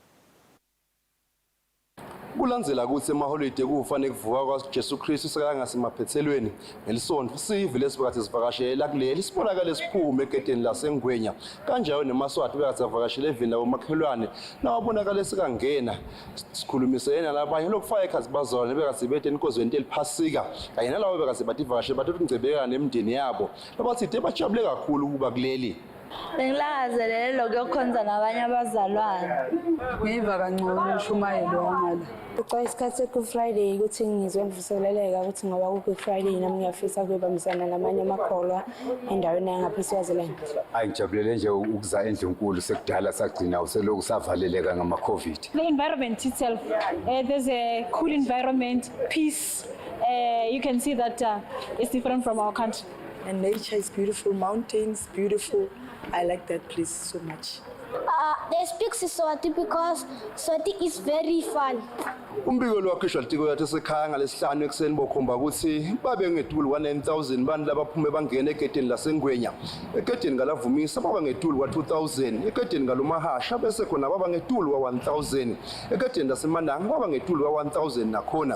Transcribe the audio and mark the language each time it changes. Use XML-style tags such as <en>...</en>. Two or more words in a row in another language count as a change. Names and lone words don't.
<ss>Kulandzela ukuthi emaholide kufanele kuvuka kwaJesu Kristu sekangasemaphethelweni ngelisonto sive lesibakathi sivakashela kuleli sibonakala siphume egedeni lasengwenya kanjalo neMaswati bekathi avakashele evini labomakhelwane nawabonakala sekangena sikhulumisene nalabanye lokufaka ekhazi bazalwane bekathi bethe inkozweni eliphasika kanye nalabo bekathi bativakashele bathatha ungcebeka nemndeni yabo labathi bajabule kakhulu kuba kuleli. Bengilangazelele lokuyokhonza nabanye abazalwane. Ngiva kancane ushumayelo wangala. Ucela isikhathi seGood Friday ukuthi ngizwe ngivuseleleka ukuthi ngoba ku-Good Friday nami ngiyafisa ukubambisana namanye amakholwa endaweni yangaphesheya. Ngijabulele nje ukuza endlunkulu sekudala sagcina useloku savaleleka ngama-COVID.</ss> <en>The environment itself, there's a cool environment, peace. You can see that it's different from our country. And nature is beautiful, mountains beautiful. I like that place so much. They speak Siswati because Swati is very fun.</en> <ss>Umbiko lwakhishwa litiko yathi sekhaya ngalesihlanu ekseni bokhomba ukuthi babe ngeduli 19000 bantu labaphume bangena egedini lasengwenya. Egedini ngalavumisa baba ngeduli kwa2000, egedini ngalomahasha bese khona baba ngeduli kwa1000, egedini lasemandanga baba ngeduli kwa1000 nakhona.</ss>